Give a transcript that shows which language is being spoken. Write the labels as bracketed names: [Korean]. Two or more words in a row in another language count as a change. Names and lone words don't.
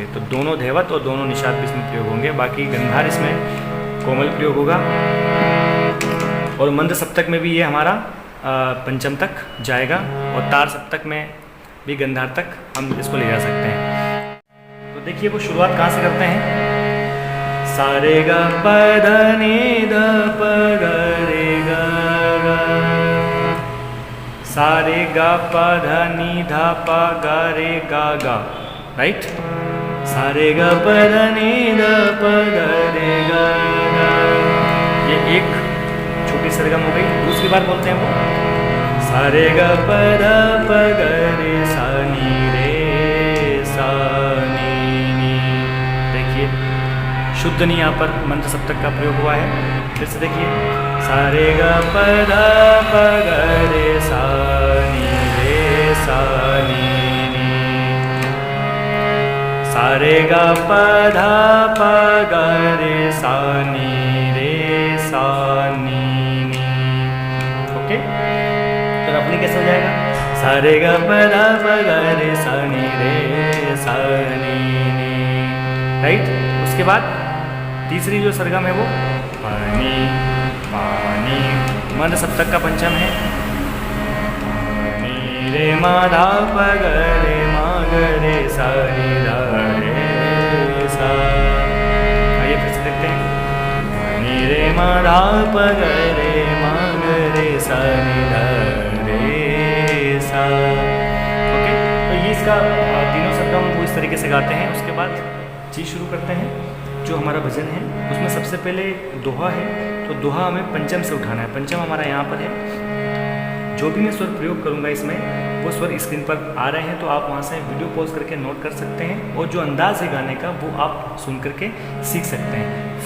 [Hindi] तो दोनों धैवत और दोनों निषाद भी इसमें प्रयोग होंगे। बाकी गंधार इसमें कोमल प्रयोग होगा और मंद सप्तक में भी ये हमारा पंचम तक जाएगा और तार सप्तक में भी गंधार तक हम इसको ले जा सकते हैं। तो देखिए वो शुरुआत कहाँ से करते हैं। सारे ग प ध नि ध प ग रे ग ग, सारे ग प ध नि ध प ग रे ग ग, राइट। सारे ग प ध नि ध प ग रे ग ग, ये एक छोटी सरगम हो गई। दूसरी बार बोलते हैं वो सारे ग प ध प ग रे सा नी रे सा नी नी। देखिए शुद्ध नी यहाँ पर मंद सप्तक का प्रयोग हुआ है। फिर से देखिए सारे ग प ध प ग रे सा नी रे सा नी नी, सारे ग प ध प ग रे सा नी रे सा नी नी। ओके, तो अपनी कैसे हो जाएगा। सारे ग प ध प ग रे सा नी रे सा नी नी, राइट। उसके बाद तीसरी जो सरगम है वो पानी पानी मंद सप्तक का पंचम है। पानी रे मा धा प ग रे मा ग रे सा नी धा रे सा। आइए फिर से देखते हैं। पानी रे मा धा प ग रे मा ग रे सा नी धा रे सा। ओके, तो ये इसका तीनों सरगम वो इस तरीके से गाते हैं। उसके बाद चीज़ शुरू करते हैं। जो हमारा भजन है उसमें सबसे पहले दोहा है, तो दोहा हमें पंचम से उठाना है। पंचम हमारा यहाँ पर है। जो भी मैं स्वर प्रयोग करूँगा इसमें वो स्वर स्क्रीन पर आ रहे हैं, तो आप वहाँ से वीडियो पॉज करके नोट कर सकते हैं और जो अंदाज़ है गाने का वो आप सुन करके सीख सकते हैं।